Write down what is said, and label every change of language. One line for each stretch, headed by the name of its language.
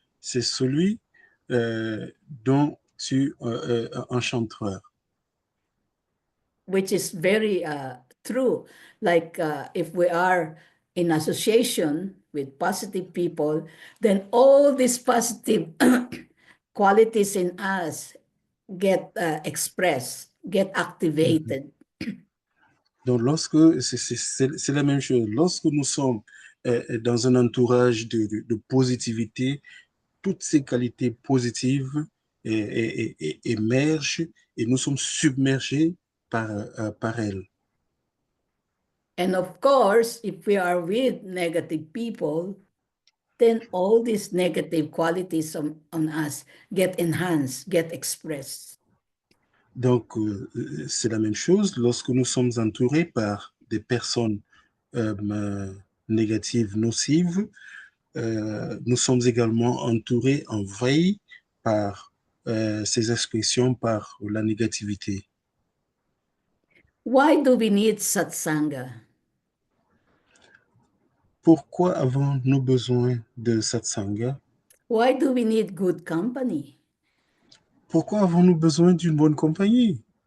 French: C'est celui dont tu enchanteras.
English: Which is very true. Like if we are in association with positive people, then all these positive qualities in us get expressed, get Mhm. activated.
French: Donc, lorsque c'est la même chose, lorsque nous sommes dans un entourage de positivité, toutes ces qualités positives émergent et nous sommes submergés par elles.
English: And of course, if we are with negative people, then all these negative qualities on us get enhanced, get expressed.
French: Donc, c'est la même chose lorsque nous sommes entourés par des personnes euh, négatives, nocives. nous sommes également entourés, envahis par ces expressions, par la négativité.
English: Why do we need satsanga?
French: Pourquoi avons-nous besoin de satsanga?
English: Why do we need good company?
French: Pourquoi avons-nous besoin d'une bonne compagnie?